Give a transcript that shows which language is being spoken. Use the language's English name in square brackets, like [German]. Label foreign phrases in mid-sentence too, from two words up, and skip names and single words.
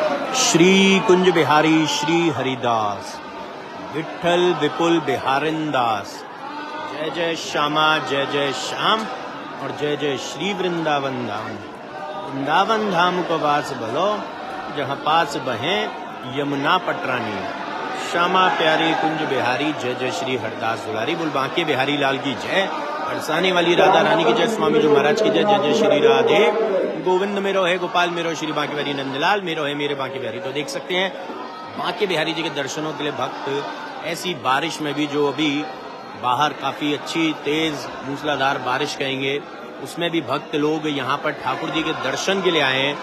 [Hindi] श्री कुंज बिहारी श्री हरिदास, विठल विपुल बिहारिंदास। जय जय श्यामा, जय जय श्याम और जय जय श्री वृंदावन धाम। वृंदावन धाम को वास भलो, जहाँ पास बहे यमुना पटरानी। श्यामा प्यारी कुंज बिहारी, जय जय श्री हरदास दुलारी। बोल बांके बिहारी लाल की जय, बरसाने वाली राधा रानी की जय, स्वामी जी महाराज की जय। जय जय श्री राधे गोविंद मेरो है, गोपाल मेरो, श्री बांके बिहारी नंदलाल मेरो है, मेरे बांके बिहारी। तो देख सकते हैं बांके बिहारी जी के दर्शनों के लिए भक्त ऐसी बारिश में भी, जो अभी बाहर काफी अच्छी तेज मूसलाधार बारिश कहेंगे, उसमें भी भक्त लोग यहाँ पर ठाकुर जी के दर्शन के लिए आए हैं।